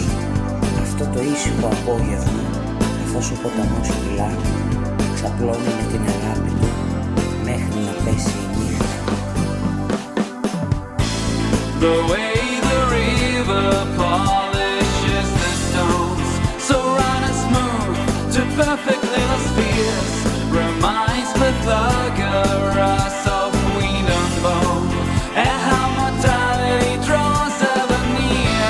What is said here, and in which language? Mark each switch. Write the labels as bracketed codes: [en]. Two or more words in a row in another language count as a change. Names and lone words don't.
[el] Αυτό το ήσυχο απόγευμα, καθώς ο ποταμός κυλά, ξαπλώνει με την αγάπη του μέχρι να πέσει η νύχτα. [en] The way the river polishes the stones, so round and smooth to perfect little spheres, reminds Pythagoras of wind and bone, and how mortality draws ever near.